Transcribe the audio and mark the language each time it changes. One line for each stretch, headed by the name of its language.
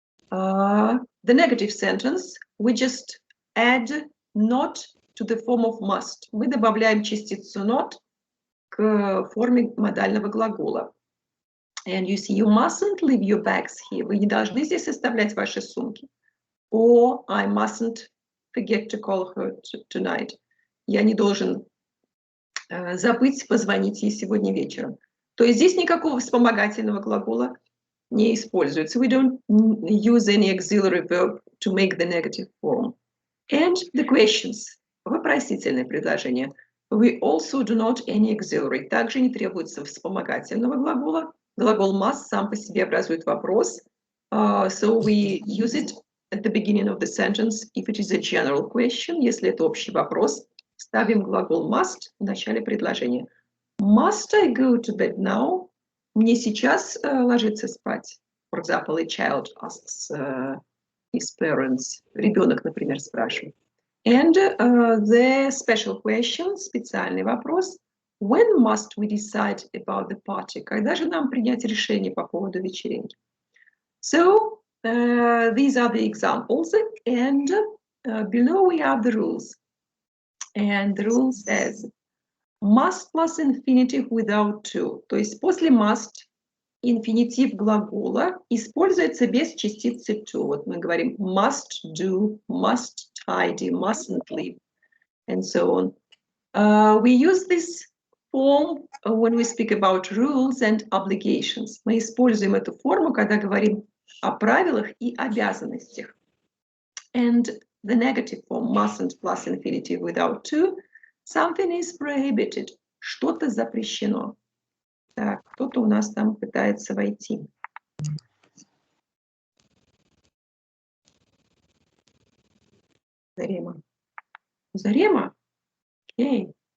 English: The negative sentence, we just add not to the form of must.
Russian: Мы добавляем частицу not к форме модального глагола.
English: And you see, you mustn't leave your bags here.
Russian: Вы не должны здесь оставлять ваши сумки.
English: Or I mustn't forget to call her tonight.
Russian: Я не должен забыть позвонить ей сегодня вечером. То есть здесь никакого вспомогательного глагола не используется.
English: We don't use any auxiliary verb to make the negative form. And the questions.
Russian: Вопросительное предложение.
English: We also do not any auxiliary.
Russian: Также не требуется вспомогательного глагола. Глагол must сам по себе образует вопрос.
English: So we use it at the beginning of the sentence if it is a general question.
Russian: Если это общий вопрос, ставим глагол must в начале предложения.
English: Must I go to bed now?
Russian: Мне сейчас ложиться спать.
English: For example, a child asks his parents.
Russian: Ребенок, например, спрашивает.
English: And the special question,
Russian: специальный вопрос.
English: When must we decide about the party?
Russian: Когда же нам принять решение по поводу вечеринки?
English: So, these are the examples. And below we have the rules. And the rule says, must plus infinitive without to.
Russian: То есть после must инфинитив глагола используется без частицы to. Вот мы говорим
English: must do, must tidy, mustn't leave, and so on. We use this form when we speak about rules and obligations.
Russian: Мы используем эту форму, когда говорим о правилах и обязанностях.
English: And the negative form, mustn't plus infinitive without to, something is prohibited.
Russian: Что-то запрещено. Так, кто-то у нас там пытается войти. Зарема. Зарема? Окей.